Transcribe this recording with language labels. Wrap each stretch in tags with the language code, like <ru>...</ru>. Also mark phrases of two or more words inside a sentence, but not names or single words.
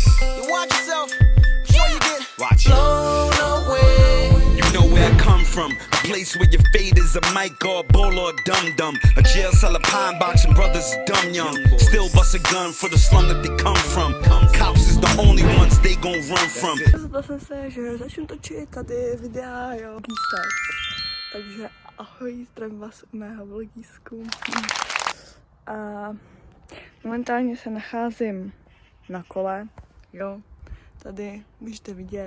<en>You watch yourself before you get Watch it. blown away. You know where I come from. A place where your fate is a mic or a bull or a dum-dum. A jail cell, a pine box, and brothers is dumb young. Still bust a gun for the slum that they come from. Cops is the only ones they gon' run from.</en> <cs>Rozhodla jsem se, že začnu točit tady videa, jo, vlogísek. Takže ahoj, zdravím vás u mého vlogísku. A momentálně se nacházím na kole, jo, tady můžete vidět.</cs>